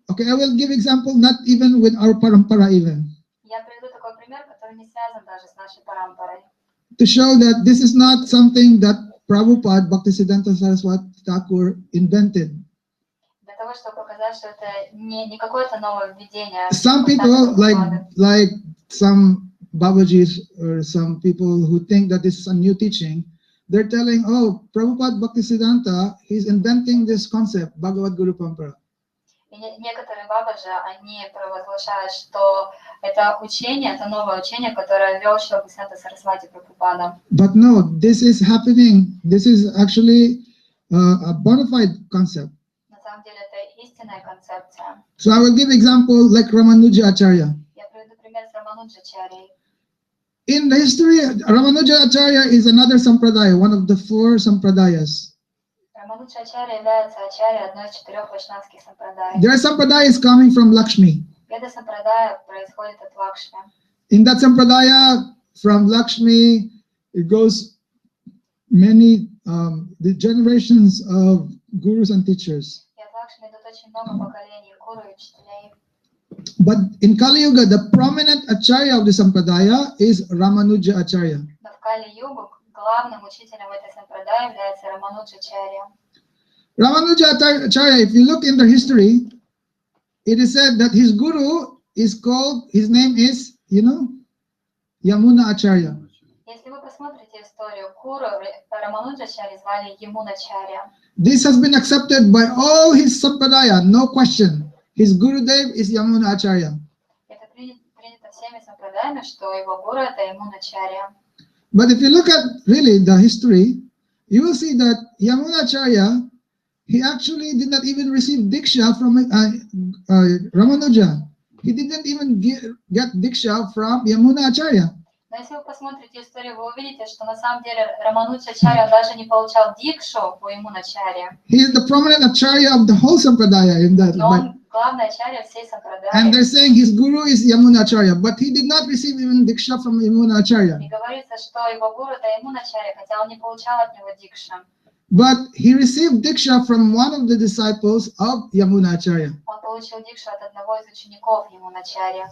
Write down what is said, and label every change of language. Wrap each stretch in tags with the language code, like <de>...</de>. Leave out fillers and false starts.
<en>I will give example not even with our parampara even.</en> <ru>Я приведу такой пример, который не связан даже с нашей парампарой.</ru> <en>To show that this is not something that Prabhupada Bhaktisiddhanta Saraswati Thakur invented.</en> <ru>Для того, чтобы показать, что это не какое-то новое введение.</ru> <en>Some people, like some Babajis or some people who think that this is a new teaching, they're telling, oh, Prabhupada Bhaktisiddhanta, he's inventing this concept, Bhagavad-guru-parambara.</en> <ru>И некоторые бабаджи, они провозглашают, что это учение, это новое учение, которое ввел Шрила Бхактисиданта Сарасвати Прабхупада.</ru> <en>But no, this is happening. This is actually a bona fide concept.</en> <ru>На самом деле это истинная концепция.</ru> <en>So I will give example like Ramanuja Acharya.</en> <ru>Я приведу пример с Рамануджачарьей.</ru> <en>In the history, Ramanuja Acharya is another sampradaya, one of the 4 sampradayas.</en> <ru>Рамануджачарья является ачарьей одной из 4 вайшнавских сампрадай.</ru> <en>Their sampradaya is coming from Lakshmi.</en> <ru>Веда сампрадая происходит от Лакшми.</ru> <en>In that sampradaya, from Lakshmi, it goes many the generations of gurus and teachers.</en> <ru>И от Лакшми идут очень много поколений гуру и учителей.</ru> <en>But in Kali Yuga, the prominent acharya of the sampradaya is Ramanuja Acharya.</en> <ru>Но в Кали-югу главным учителем этой сампрадая является Рамануджачарья.</ru> <en>Ramanuja Acharya, if you look in the history, it is said that his guru is called, his name is, Yamuna Acharya.</en> <ru>Если вы посмотрите историю гуру, Рамануджачарьи звали Ямуначарья.</ru> <en>This has been accepted by all his sampradaya, no question. His Gurudev is Yamuna Acharya.</en> <ru>Это принято всеми сампрадаями, что его гуру это Ямуначарья.</ru> <en>But if you look at really the history, you will see that Yamuna Acharya, he actually did not even receive Diksha from Ramanuja. He didn't even get Diksha from Yamuna Acharya.</en> <ru>Но если вы посмотрите историю, вы увидите, что на самом деле Рамануджачарья даже не получал дикшу у Ямуначарьи.</ru> <en>He is the prominent Acharya of the whole Sampradaya in that.</en> <ru>Но он главный ачарья всей сампрадаи.</ru> <en>And they're saying his guru is Yamuna Acharya, but he did not receive even Diksha from Yamuna Acharya.</en> <ru>И говорится, что его гуру это Ямуначарья, хотя он не получал от него дикшу.</ru> <en>But he received Diksha from one of the disciples of Yamuna Acharya.</en> <ru>Он получил дикшу от одного из учеников Ямуначарьи.</ru>